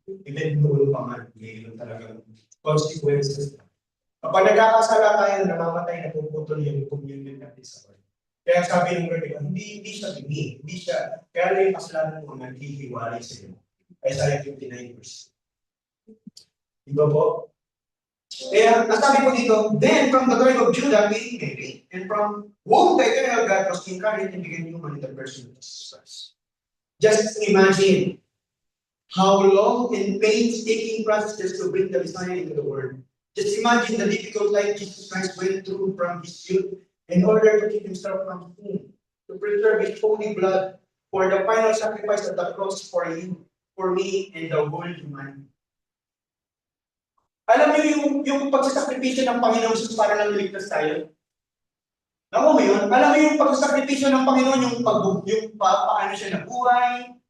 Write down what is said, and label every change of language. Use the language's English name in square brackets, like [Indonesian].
[Filipino] Even noon pa man, ngayon talagang consequences. Kapag nagkakasala tayo, namamatay na puputol yung communion natin sa Lord. Kaya sabi ng Lord, hindi siya bingi, hindi siya, kaya na yung kasalanan mo naghihiwalay sa iyo. Isaiah 59 verse. Diba po? Kaya, nasabi ko dito, [English] then from the tribe of Judah came Mary, and from whom the eternal God was incarnate and became human in the person of Jesus Christ. Just imagine how long and painstaking process to bring the Messiah into the world. Just imagine the difficult life Jesus Christ went through from his youth in order to keep himself from sin, to preserve his holy blood for the final sacrifice of the cross for you, for me, and the whole humanity. [Filipino] Alam niyo yung pagsasakripisyo ng Panginoon Jesus para lang iligtas tayo? Naku mo yun? Alam niyo yung pagsasakripisyo ng Panginoon, yung paano siya nabuhay?